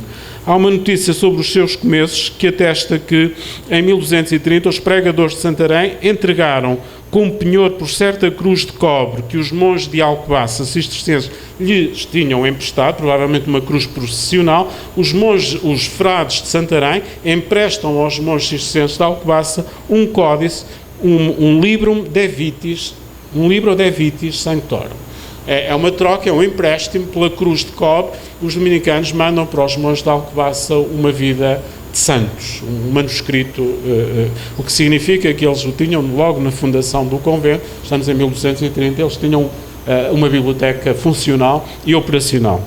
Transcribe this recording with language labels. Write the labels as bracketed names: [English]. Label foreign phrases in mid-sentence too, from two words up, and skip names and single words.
[Portuguese] Há uma notícia sobre os seus começos que atesta que, em 1230, os pregadores de Santarém entregaram como penhor por certa cruz de cobre que os monges de Alcobaça cistercienses lhes tinham emprestado, provavelmente uma cruz processional. Os frades de Santarém emprestam aos monges cistercienses de Alcobaça um códice, um [Latin] librum de vitis, [Portuguese] um [Latin] libro de vitis sanctorum. [Portuguese] É uma troca, é um empréstimo pela cruz de cobre. Os dominicanos mandam para os monges de Alcobaça uma vida de santos, um manuscrito, o que significa que eles o tinham logo na fundação do convento. Estamos em 1230, eles tinham uma biblioteca funcional e operacional.